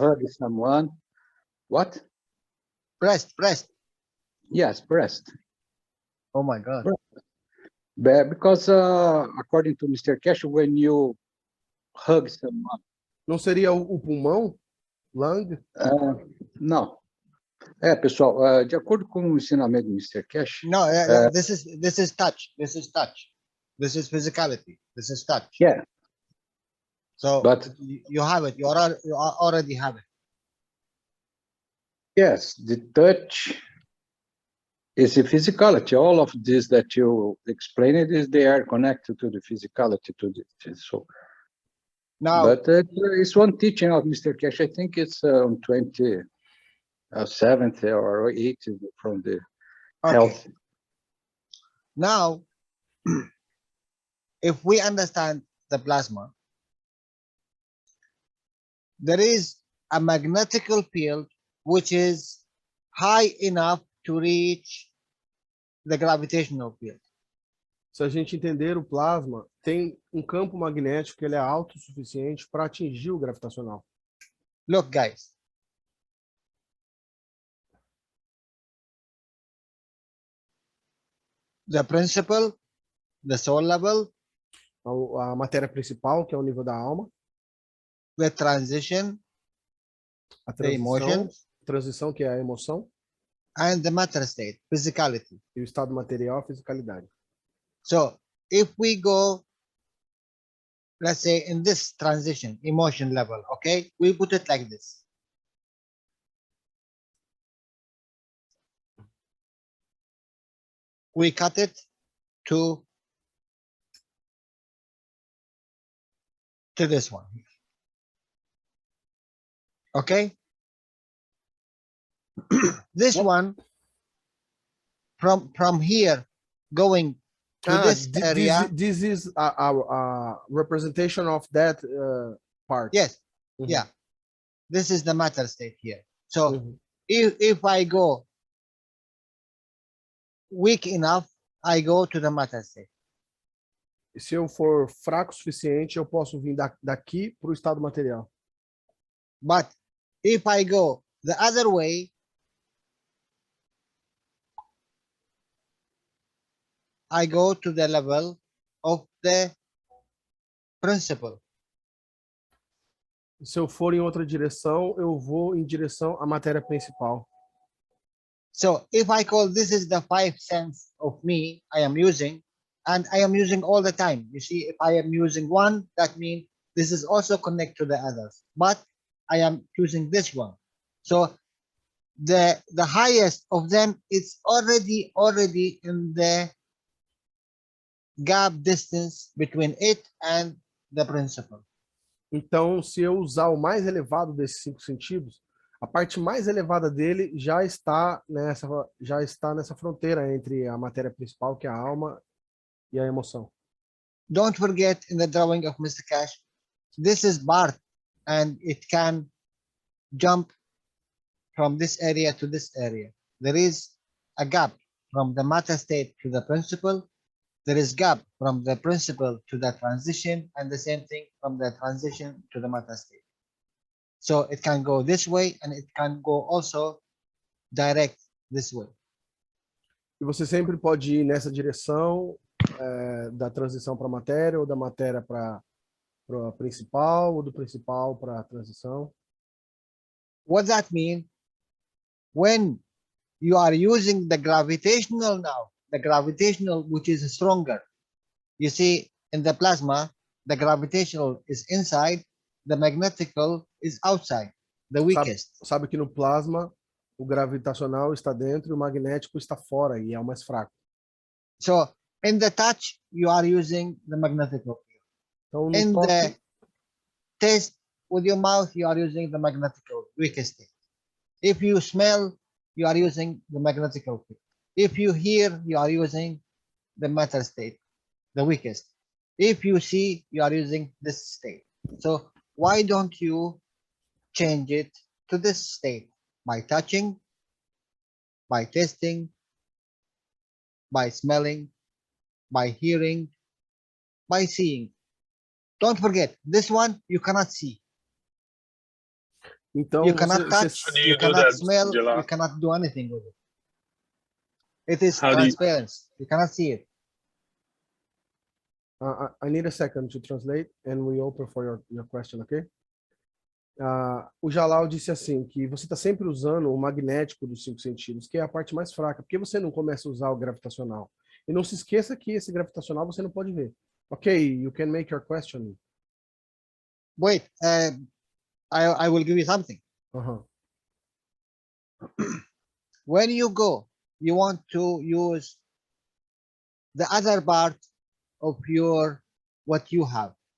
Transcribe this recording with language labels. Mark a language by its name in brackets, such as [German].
[English] you hug someone, what? Breast. Yes, breast. Oh my God. Because according to Mr. Cash, when you hug someone, [Portuguese] Não seria o pulmão? Lung? não. Pessoal, de acordo com o ensinamento do Mr. Cash, [English] No, this is touch. This is touch. This is physicality. This is touch. yeah, So but you have it. You already have it. yes, the touch is the physicality. All of this that you explained is they are connected to the physicality to the so. Now, But it's one teaching of Mr. Cash. I think it's 27th or 8th from the okay. health. Now, if we understand the plasma, there is a magnetical field which is high enough to reach the gravitational field. [Portuguese] Se a gente entender o plasma, tem um campo magnético que ele é alto o suficiente para atingir o gravitacional. [English] Look, guys. The principle, the soul level, [Portuguese] A matéria principal, que é o nível da alma, [English] the transition, [Portuguese] a [English] the emotions, [Portuguese] transição, que é a emoção, [English] and the matter state, physicality. [Portuguese] e o estado material, a fisicalidade. [English] So if we go, let's say in this transition, emotion level, okay, we put it like this. We cut it to this one. Okay. This one from here going to this area. This is a representation of that part. Yes. Mhm. Yeah. This is the matter state here. So Mhm. if I go weak enough, I go to the matter state. [Portuguese] E se eu for fraco o suficiente, eu posso vir daqui para o estado material. [English] But if I go the other way, I go to the level of the principle. [Portuguese] Se eu for em outra direção, eu vou em direção à matéria principal. [English] So if I call this is the 5 sense of me I am using, and I am using all the time. You see, if I am using one, that means this is also connect to the others. But I am choosing this one. So the highest of them is already in the gap distance between it and the principle. [Portuguese] Então, se eu usar o mais elevado desses 5 sentidos, A parte mais elevada dele já está nessa fronteira entre a matéria principal, que é a alma, e a emoção. [English] Don't forget in the drawing of Mr. Cash, this is Bart, and it can jump from this area to this area. There is a gap from the matter state to the principle. There is gap from the principle to the transition, and the same thing from the transition to the matter state. So it can go this way, and it can go also direct this way. [Portuguese] E você sempre pode ir nessa direção da transição para a matéria, ou da matéria para a principal, ou do principal para a transição. [English] What does that mean? When you are using the gravitational now, the gravitational which is stronger, you see in the plasma, the gravitational is inside, the magnetical is outside, the weakest. [Portuguese] Sabe que no plasma o gravitacional está dentro e o magnético está fora e é o mais fraco. [English] So in the touch, you are using the magnetical field. [Portuguese] Então, no [English] In [Portuguese] toque, [English] the taste with your mouth, you are using the magnetical weakest state. If you smell, you are using the magnetical field. If you hear, you are using the matter state, the weakest. If you see, you are using this state. So why don't you change it to this state by touching, by tasting, by smelling, by hearing, by seeing? Don't forget, this one you cannot see. [Portuguese] então [English] You cannot touch, How do you you do cannot that, smell, Jalal? you cannot do anything with it. It is How do you- transparent. You cannot see it. I need a second to translate and we open for your question, okay? [Portuguese] O Jalal disse assim, que você está sempre usando o magnético dos 5 sentidos, que é a parte mais fraca. Por que você não começa a usar o gravitacional? E não se esqueça que esse gravitacional você não pode ver. [English] Ok, you can make your question. Wait, I will give you something. Aham. When you go, you want to use the other part of your what you have.